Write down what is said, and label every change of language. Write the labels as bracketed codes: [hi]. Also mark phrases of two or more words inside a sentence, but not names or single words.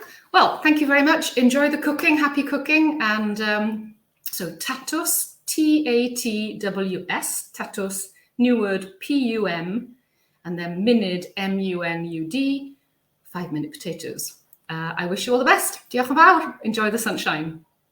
[en] Well, thank you very much. Enjoy the cooking. Happy cooking. And so tatws, Tatws, tatws, new word PUM, and then munud, MUNUD, 5-minute potatoes. I wish you all the best. [cy] Diolch yn fawr. [en] Enjoy the sunshine.